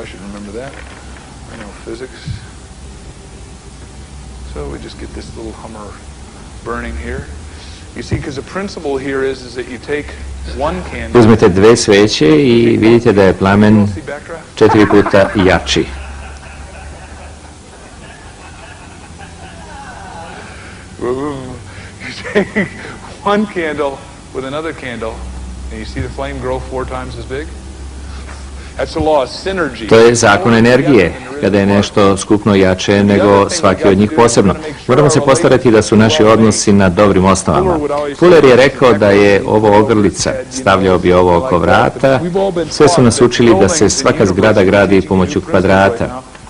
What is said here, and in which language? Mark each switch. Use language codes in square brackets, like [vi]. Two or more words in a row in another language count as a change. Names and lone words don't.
[sr] Uzmete dve sveće i vidite da je plamen 4 puta jači. [en] One candle with another candle, and you see the flame grow 4 times as big? That's the law of synergy. [sr] To je zakon energije, kada je nešto skupno jače nego svaki od njih posebno. Moramo se postarati da su naši odnosi na dobrim osnovama. Fuller je rekao da je ovo ogrlica, stavljao bi ovo oko vrata, sve su nas učili da se svaka zgrada gradi pomoću kvadrata.